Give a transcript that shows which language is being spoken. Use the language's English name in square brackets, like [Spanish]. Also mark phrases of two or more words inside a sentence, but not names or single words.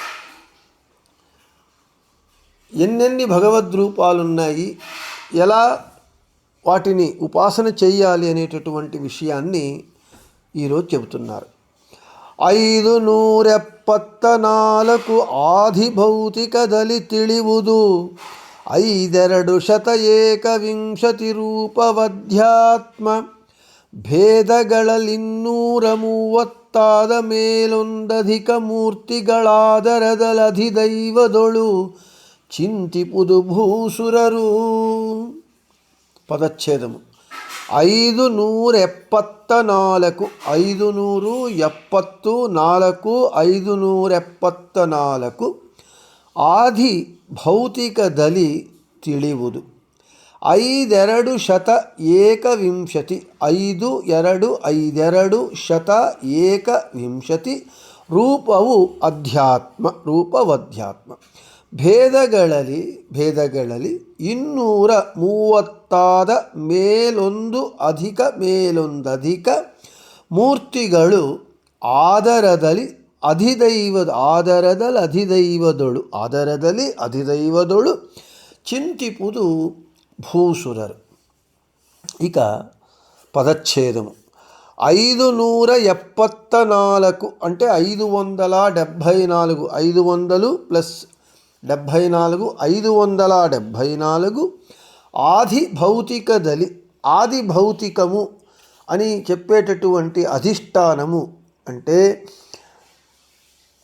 [Telugu] ఎన్నెన్ని భగవద్రూపాలున్నాయి, ఎలా వాటిని ఉపాసన చెయ్యాలి అనేటటువంటి విషయాన్ని ఈరోజు చెబుతున్నారు. [Kannada] 574 ಆದಿ ಭೌತಿಕದಲಿ ತಿಳಿವುದು 521 ರೂಪವಧ್ಯಾತ್ಮ ಭೇದಗಳಲ್ಲಿನ್ನೂರ 30 ಮೇಲೊಂದಧಿಕ ಮೂರ್ತಿಗಳಾದರದಲಧಿದೈವದೊಳು ಚಿಂತಿಪುದು ಭೂಸುರರು. పదచ్ఛేదము 574 574 ఆది భౌతికದಲ್ಲಿ ತಿಳಿವುದು 521 ರೂಪವು ಅಧ್ಯಾತ್ಮ ರೂಪವಧ್ಯಾತ್ಮ ಭೇದಗಳಲ್ಲಿ 230 ಮೇಲೊಂದು ಮೇಲೊಂದಧಿಕ ಮೂರ್ತಿಗಳು ಆದರದಲ್ಲಿ ಅಧಿದೈವದೊಳು ಚಿಂತಿಪುದು ಭೂಸುರರು. [Telugu] ఇక పదచ్ఛేదము 574 అంటే 574 500 ప్లస్ 74 574 [Kannada] ಆದಿ ಭೌತಿಕದಲ್ಲಿ [Telugu] ఆది భౌతికము అని చెప్పేటటువంటి అధిష్టానము అంటే